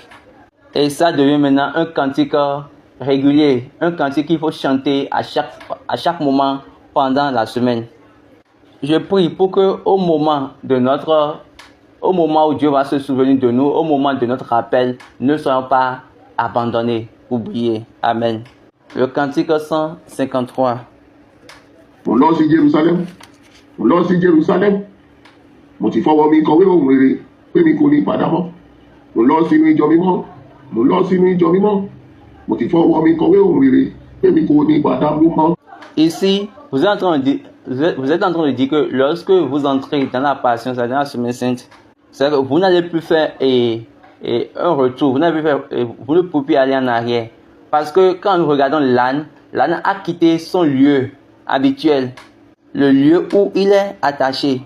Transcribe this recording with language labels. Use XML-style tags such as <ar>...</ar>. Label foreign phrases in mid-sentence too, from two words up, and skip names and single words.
<fr>Et ça devient maintenant un cantique régulier, un cantique qu'il faut chanter à chaque moment pendant la semaine. Je prie pour que au moment où Dieu va se souvenir de nous, au moment de notre rappel, ne soyons pas abandonnés, oubliés. Amen. Le cantique 153.</fr> <yo>Mo lọ sí Jerusalem, mo lọ sí Jerusalem. Mo ti fọwọ́ mi kọ̀wé ohun rere pé mi kò ní padà mọ́. Mo lọ sínú ìjọ mímọ́, mo lọ sínú ìjọ mímọ́. Mo ti fọwọ́ mi kọ̀wé ohun rere pé mi kò ní padà mọ́.</yo> <fr>Ici, vous êtes en train de dire que lorsque vous entrez dans la passion, c'est-à-dire dans la semaine sainte, c'est que vous n'allez plus faire un retour, vous ne pouvez plus aller en arrière. Parce que quand nous regardons l'âne a quitté son lieu habituel, le lieu où il est attaché.</fr>